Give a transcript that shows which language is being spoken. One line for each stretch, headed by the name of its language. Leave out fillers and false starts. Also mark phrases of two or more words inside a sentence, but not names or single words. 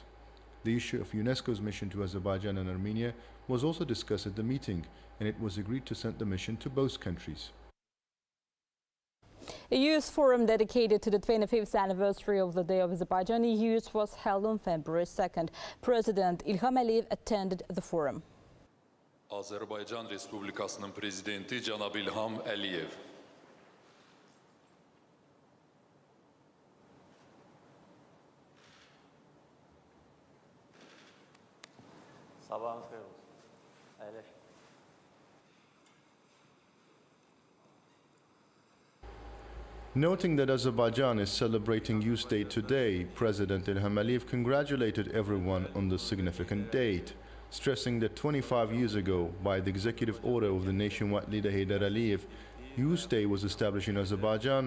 English: The issue of UNESCO's mission to Azerbaijan and Armenia was also discussed at the meeting, and it was agreed to send the mission to both countries. A youth forum dedicated to the 25th anniversary of the Day of Azerbaijani Youth was held on February 2nd. President Ilham Aliyev attended the forum.
Azerbaijani: Azərbaycan Respublikasının Prezidenti Cənab İlham Əliyev. Sabahınız xeyir olsun. Əyləş.
English: Noting that Azerbaijan is celebrating Youth Day today, President Ilham Aliyev congratulated everyone on the significant date, stressing that 25 years ago, by the executive order of the nationwide leader Heydar Aliyev, Youth Day was established in Azerbaijan.